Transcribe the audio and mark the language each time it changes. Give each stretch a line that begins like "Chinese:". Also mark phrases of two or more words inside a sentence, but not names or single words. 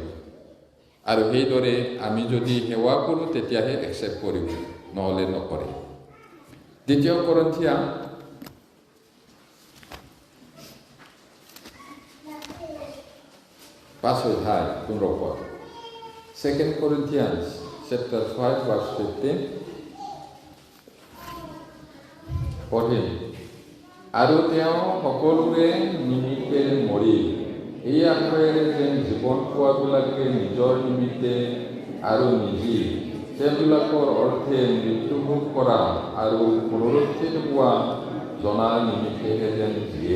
Assamese: আৰু সেইদৰে আমি যদি সেৱা কৰোঁ তেতিয়াহে একচেপ্ট কৰিব, নহ'লে নকৰে। দ্বিতীয় কৰিন্থিয়ান 5 অধ্যায় 15 পদ।
English: 2 Corinthians chapter 5 verse 15 পঢ়িম।
Assamese: আৰু তেওঁ সকলোৰে নিমিত্তে মৰিল, এই আশাৰে যেন জীৱন পোৱাবিলাকে নিজৰ নিমিত্তে আৰু নিজে তেওঁবিলাকৰ অৰ্থে মৃত্যুভোগ কৰা আৰু পুনৰুত্থিত হোৱা জনাৰ নিমিত্তেহে যেন জীয়ে।